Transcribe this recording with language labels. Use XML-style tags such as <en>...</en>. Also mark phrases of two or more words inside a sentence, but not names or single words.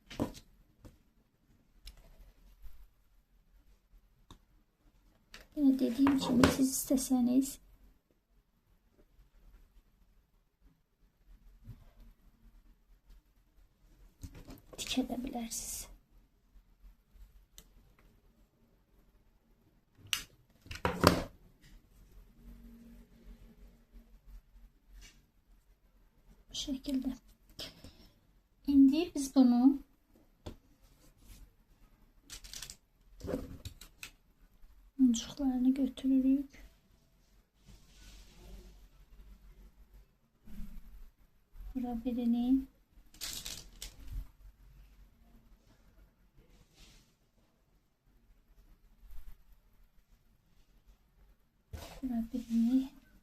<tr>yine dediğim gibi siz isteseniz dikebilirsiniz. Bu şekilde.</tr> <az>İndi biz bunu uncuklarını götürürük. Bura birini, bura birini,</az>